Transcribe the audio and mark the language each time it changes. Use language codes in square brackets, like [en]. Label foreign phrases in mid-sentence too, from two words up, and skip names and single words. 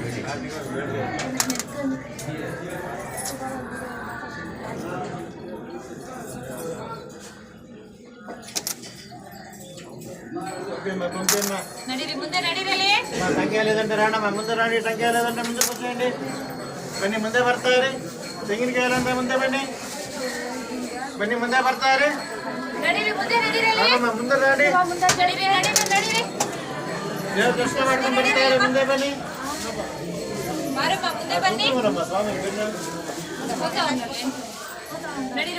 [te] నడీరి ముందే నడీరలే. టంకాయ లేదంటే రాండమ్మా ముందే రాండి. టంకాయ లేదంటే ముందే కూర్చోండి. [kn] ಬನ್ನಿ ಮುಂದೆ ಬರ್ತಾರೆ. ತೆಂಗಿನಕಾಯಲ್ಲಂದ್ರೆ ಮುಂದೆ ಬನ್ನಿ. ಬನ್ನಿ ಮುಂದೆ ಬರ್ತಾರೆ. ನಡೀರಿ ಮುಂದೆ ನಡೀರಲೇ. ರಾಂಡಮ್ಮ ಮುಂದೆ ರಾಂಡಿ. ಮುಂದೆ ನಡೀರಿ ನಡೀರಿ. ದೇವ್ರ ದರ್ಶನ ಮಾಡ್ಕೊಂಡು ಬರ್ತಾರೆ. ಮುಂದೆ ಬನ್ನಿ. ಬಾರಮ್ಮ ಮುಂದೆ ಬನ್ನಿ. ಸ್ವಾಮಿ ಬನ್ನಿ